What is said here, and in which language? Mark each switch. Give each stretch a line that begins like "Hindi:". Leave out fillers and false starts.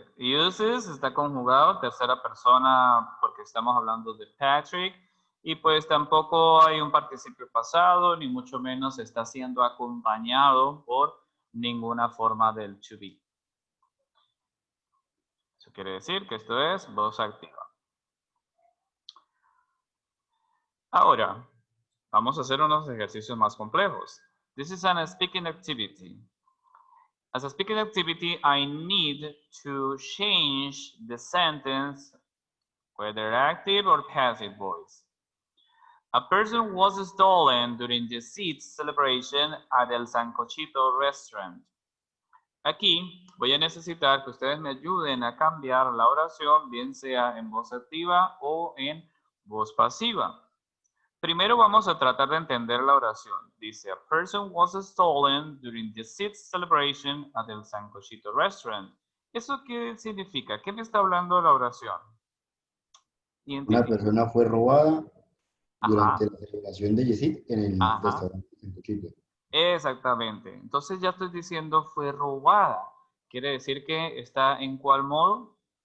Spanish: Uses está conjugado tercera persona porque estamos hablando de Patrick y pues tampoco hay un participio pasado ni mucho menos está siendo acompañado por ninguna forma del to be. Eso quiere decir que esto es voz activa. Ahora, vamos a hacer unos ejercicios más complejos.
English: This is an speaking activity. As a speaking activity, I need to change the sentence, whether active or passive voice. A person was stolen during the seats celebration at El Sancochito restaurant.
Spanish: Aquí voy a necesitar que ustedes me ayuden a cambiar la oración, bien sea en voz activa o en voz pasiva. Primero vamos a tratar de entender la oración.
English: Dice, a person was stolen during the seats celebration at el Sancochito restaurant.
Spanish: ¿Eso qué significa? ¿Qué me está hablando la oración? Una persona fue robada durante Ajá. la celebración de Yesid en el Ajá. restaurante en Cochito. Exactamente. Entonces ya estoy diciendo fue robada. Quiere decir que está en ¿cuál modo?